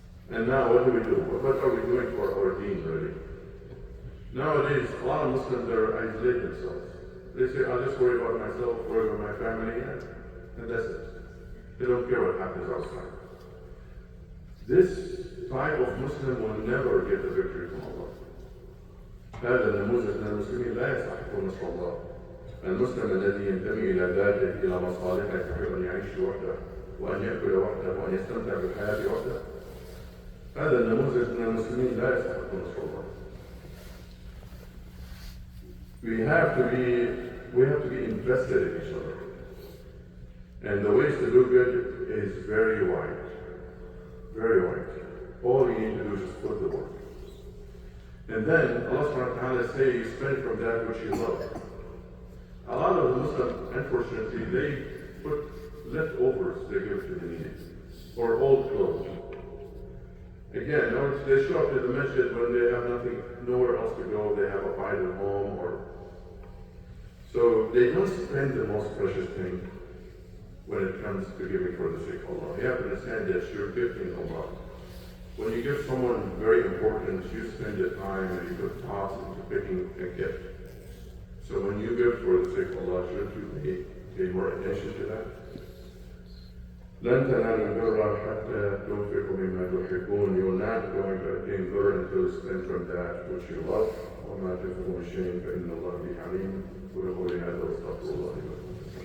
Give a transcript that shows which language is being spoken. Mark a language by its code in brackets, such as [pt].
[en] And now what do we do? What are we doing for our deen really? Nowadays, a lot of Muslims are isolate themselves. They say, I'll just worry about myself, worry about my family, and that's it. They don't care what happens outside. This type of Muslim will never get a victory from Allah. [ar] هذا النموذج من المسلمين لا يستحق نصر الله. المسلم الذي ينتمي إلى ذاته إلى مصالحه يحب أن يعيش وحده وأن يأكل وحده وأن يستمتع بالحياة وحده. هذا النموذج من المسلمين لا يستحق نصر الله. [en] We have to be invested in each other. And the ways to do good is very wide. Very wide. All you need to do is just put the work. And then Allah subhanahu wa ta'ala says, spend from that which you love. A lot of the Muslims, unfortunately, they put leftovers they give to the needy. Or old clothes. Again, they show up to the masjid when they have nothing, nowhere else to go, they have a fight at home, so they don't spend the most precious thing when it comes to giving for the sake of Allah. You have to understand that you're gifting Allah. When you give someone very important, you spend the time and you put thoughts into picking a gift. So when you give for the sake of Allah, shouldn't you pay more attention to that? [ar] لن تنالوا البر حتى تنفقوا مما تحبون. [en] You're not going to attain birr until you spend from that which you love. [ar] وما تنفقوا من شيء فإن الله به عليم. وقولي هذا واستغفر الله لي ولكم.